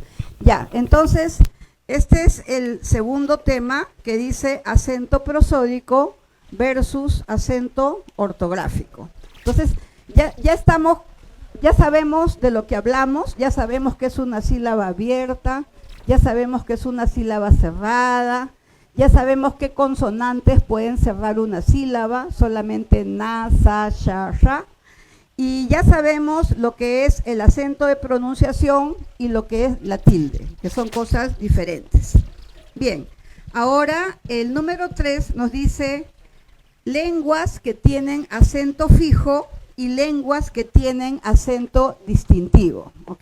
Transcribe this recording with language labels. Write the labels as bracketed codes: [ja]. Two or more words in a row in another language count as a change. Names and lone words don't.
[es] Ya, entonces, este es el segundo tema que dice acento prosódico versus acento ortográfico. Entonces, ya sabemos de lo que hablamos, ya sabemos que es una sílaba abierta, ya sabemos que es una sílaba cerrada, ya sabemos qué consonantes pueden cerrar una sílaba, solamente na, sa, sha, ra, y ya sabemos lo que es el acento de pronunciación y lo que es la tilde, que son cosas diferentes. Bien, ahora el número 3 nos dice lenguas que tienen acento fijo y lenguas que tienen acento distintivo, ¿ok?